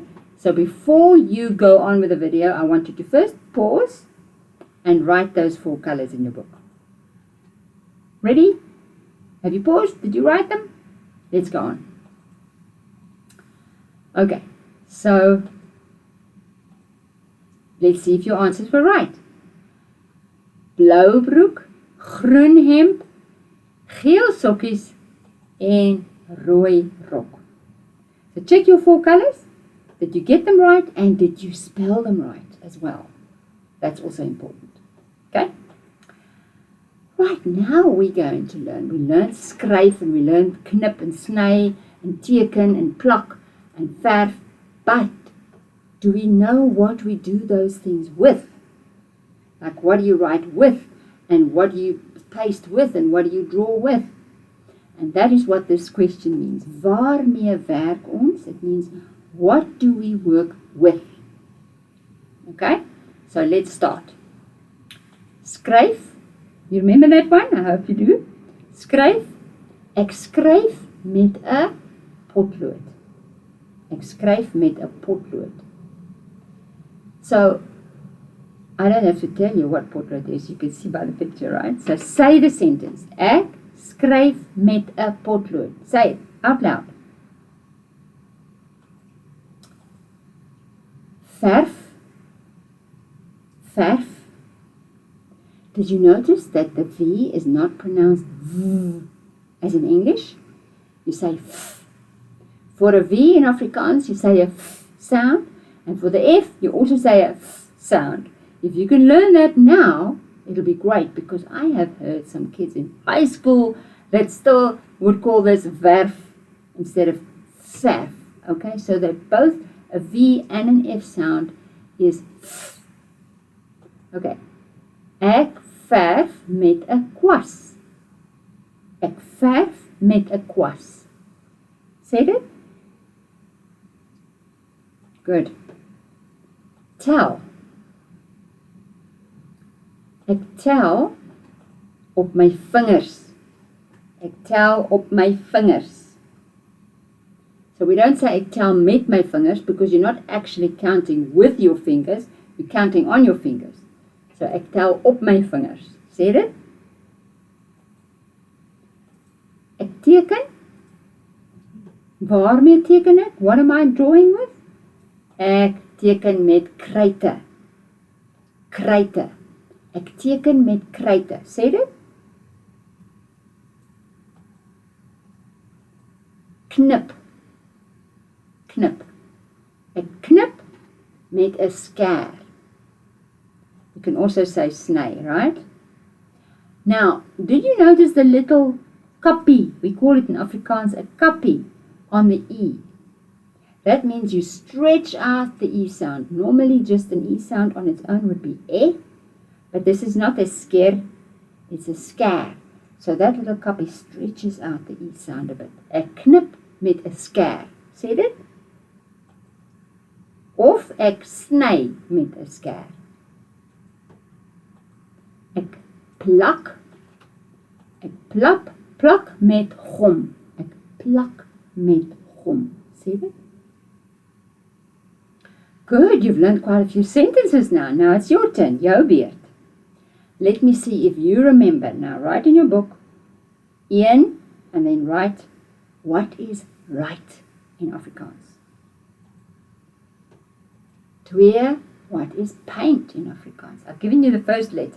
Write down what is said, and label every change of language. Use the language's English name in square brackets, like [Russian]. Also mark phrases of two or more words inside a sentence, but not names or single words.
[English] So before you go on with the video, I want you to first pause and write those 4 colors in your book. Ready? Have you paused? Did you write them? Let's go on. Okay, so let's see if your answers were right. [Afrikaans] Blou broek, groen hemp, geel sokkies en rooi rok. [English] So check your 4 colors. Did you get them right and did you spell them right as well? That's also important. Okay? Right, now we're going to learn. We learned skryf and we learned knip and sny and teken and plak and verf. But Do we know what we do those things with? Like what do you write with, and what do you paste with, and what do you draw with? And that is what this question means. [Afrikaans] Waarmee werk ons? [English] It means, what do we work with? Okay, so let's start. Skryf. You remember that one? I hope you do. [Afrikaans] Skryf. Ek skryf met 'n potlood. Ek skryf met 'n potlood. [English] So, I don't have to tell you what potlood is. You can see by the picture, right? So, say the sentence. [Afrikaans] Ek skryf met 'n potlood. [English] Say it out loud. [Afrikaans] Verf. Verf. [English] Did you notice that the V is not pronounced V as in English? You say F. For a V in Afrikaans, you say a F sound. And for the F, you also say a F sound. If you can learn that now, it'll be great, because I have heard some kids in high school that still would call this verf instead of verf. Okay, so that both a V and an F sound is F. [Afrikaans] Okay. Ek verf met 'n kwas. Ek verf met 'n kwas. [English] Say it. Good. [Afrikaans] Tel. Ek tel op my vingers. Ek tel op my vingers. [English] So we don't say [Afrikaans] ek tel met my fingers, [English] because you're not actually counting with your fingers, you're counting on your fingers. [Afrikaans] So ek tel op my vingers. Sê dit? Ek teken. Waarmee teken ek? [English] What am I drawing with? [Afrikaans] Ek teken met kryte. Kryte. Ek teken met kryte. Sê dit? Knip. Knip. Ek knip met 'n skêr. [English] You can also say sny, right? Now, did you notice the little kappie? We call it in Afrikaans a kappie on the E. That means you stretch out the E sound. Normally just an E sound on its own would be e, but this is not a sker, it's a skær. So that little kappie stretches out the E sound a bit. [Afrikaans] Ek knip met 'n skêr. Sê dit? Of ek sny met 'n skêr. Ek plak. Ek plak met gom. Ek plak met gom. [English] See that? Good, you've learned quite a few sentences now. Now it's your turn, [Afrikaans] jou beurt. [English] Let me see if you remember. Now write in your book, Ian, and then write, what is right in Afrikaans? 2, what is paint in Afrikaans? I've given you the first letter.